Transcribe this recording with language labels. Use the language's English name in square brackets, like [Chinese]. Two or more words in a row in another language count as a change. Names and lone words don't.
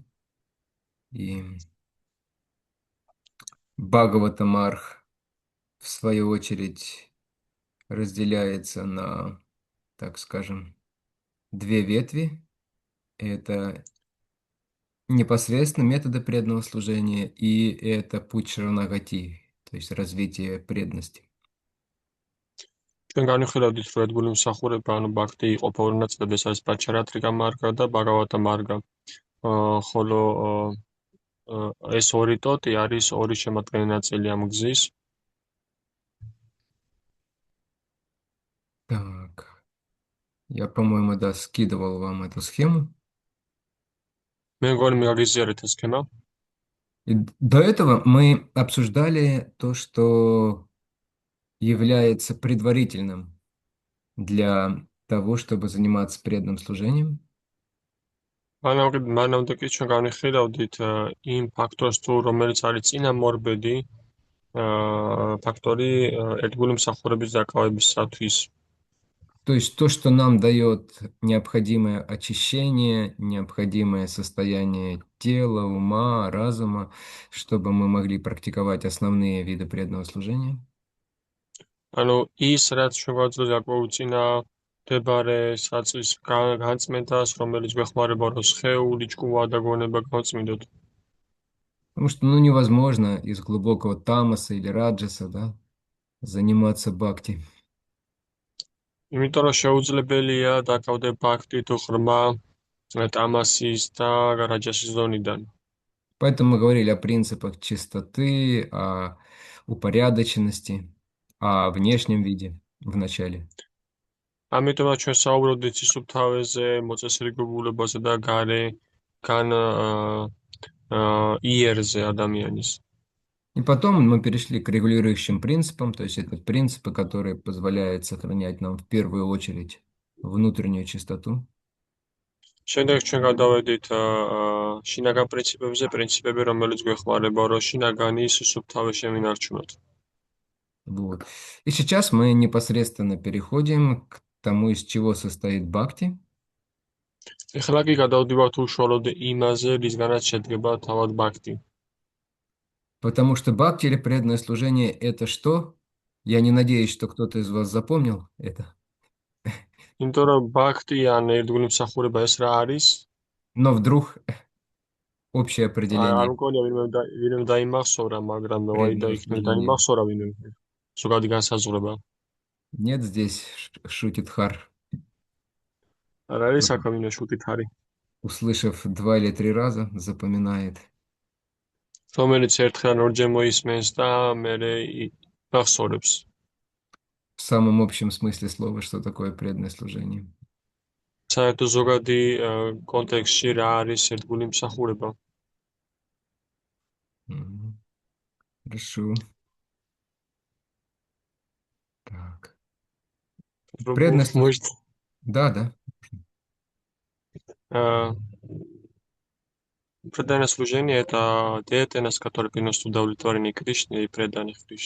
[Russian] И Бхагаватамарх, в свою очередь, разделяется на, так скажем, две ветви. Это непосредственно методы преданного служения и это путь Шаранагати, то есть развитие преданности. [Georgian] ჩვენ განვიხილავდით, რომ ერთგული მსახურება, ანუ ბაქტი იყოფა ორ ნაწილად, ეს არის პაჩარატრიკა მარგა და ბაგავატა მარგა. ხოლო ეს ორი ტოტი არის ორი შემადგენელი ნაწილი ამ გზის. [Russian] Так, я, по-моему, да, скидывал вам эту схему. [Georgian] მე მგონი მიგაგიზიარეთ ეს სქემა. [Russian] И до этого мы обсуждали то, что является предварительным для того, чтобы заниматься преданным служением. [Georgian] მანამდე კი ჩვენ განვიხილავდით იმ ფაქტორს, თუ რომელიც არის წინამორბედი ფაქტორი ერთგული მსახურების დაკავებისათვის. [Russian] То есть то, что нам дает необходимое очищение, необходимое состояние тела, ума, разума, чтобы мы могли практиковать основные виды преданного служения. [Georgian] ანუ ის რაც ჩვენ გვაძლევს აკოუწინებარე საწვის განწმენდას, რომელიც გვეხმარება რომ სხეული, ჭკუა და გონება გავწმინდოთ. [Russian] Потому что, ну, невозможно из глубокого тамаса или раджаса, да, заниматься бхакти. [Georgian] იმიტომ რომ შეუძლებელია დაკავდე ბაქტით ღრმა ტამასის და რაჯასის ზონიდან. [Russian] Поэтому мы говорили о принципах чистоты, о упорядоченности, о внешнем виде в начале. [Georgian] ამიტომაც ჩვენ საუბრობდით სისუფთავეზე, მოწესრიგებულებაზე და გან იერზე ადამიანის. [Russian] И потом мы перешли к регулирующим принципам, то есть это принципы, которые позволяют сохранять нам в первую очередь внутреннюю чистоту. [Georgian] შემდეგ ჩვენ გადავედით შინაგან პრინციპებზე, პრინციპები, რომელიც გვეხმარება, რომ შინაგანი სისუფთავე შემინარჩუნოთ. [Russian] Вот. И сейчас мы непосредственно переходим к тому, из чего состоит бхакти. [Georgian] ეხლა კი გადავდივართ უშუალოდ იმაზე, რისგანაც შედგება თავად ბაქტი. [Russian] Потому что бхакти или преданное служение – это что? Я не надеюсь, что кто-то из вас запомнил это. [Georgian] იმიტომ რომ ბაქტი ან ერთგული მსახურება ეს რა არის? [Russian] Но вдруг общее [Georgian] არ [Russian] определение [Georgian] მგონია ვინმე დაიმახსოვრა, მაგრამ ვაი და [Russian] преданного [Georgian] იქნება [Russian] служения. [Georgian] დაიმახსოვრა ვინმე. ზოგადი განსაზღვრება. [Russian] Нет, здесь шутит Хар. [Georgian] არ არის საქმე ვინმე შუტით არის. [Russian] Услышав 2 или 3 раза, запоминает. [Georgian] რომელიც ერთხელ ან ორჯერ მოისმენს და მერე გახსოვებს. [Russian] В самом общем смысле слова, что такое преданное служение. [Georgian] საერთო ზოგადი კონტექსტში რა არის ერთგული მსახურება? [Russian] Мгм. Хорошо. Так. Преданное служение. Может, Да, да. преданное служение — это деятельность, которая приносит удовлетворение Кришне и предание Кришне.